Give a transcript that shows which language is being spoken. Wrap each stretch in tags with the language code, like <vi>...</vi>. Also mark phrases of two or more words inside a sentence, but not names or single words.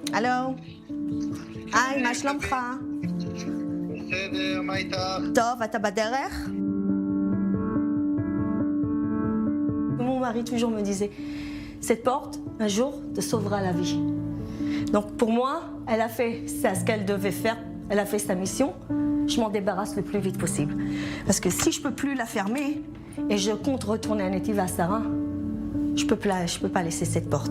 <he>הלו. היי, מה שלומך? בסדר, מה איתך? טוב, אתה בדרך?</he> <fr>Mon mari toujours me disait, cette porte, un jour, te sauvera la vie. Donc pour moi, elle a fait ce qu'elle devait faire, elle a fait sa mission, je m'en débarrasse le plus vite possible. Parce que si je ne peux plus la fermer et je compte retourner à Netiva Asara, je peux pas laisser cette porte.</fr>